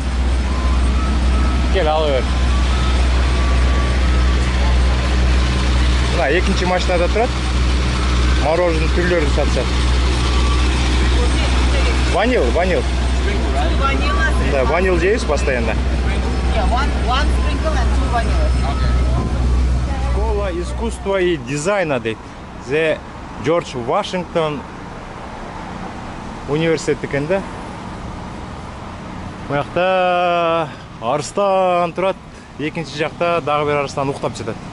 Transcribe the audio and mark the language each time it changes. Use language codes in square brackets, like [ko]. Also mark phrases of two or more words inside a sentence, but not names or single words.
[ky] Кел алып бер. Мына экинчи машинада турат. Мороженое түрлөрүн сатышат. Ванил. [en] Vanilla. [ky] Да, ванил жейбиз постоянно. [en] Yeah, one sprinkle and two vanilla. [ru] Школа искусства и дизайна дейт. [ky] The George Washington университет экен да. Мыякта арстан турат, экинчи жакта дагы бир арстан уктап жатат.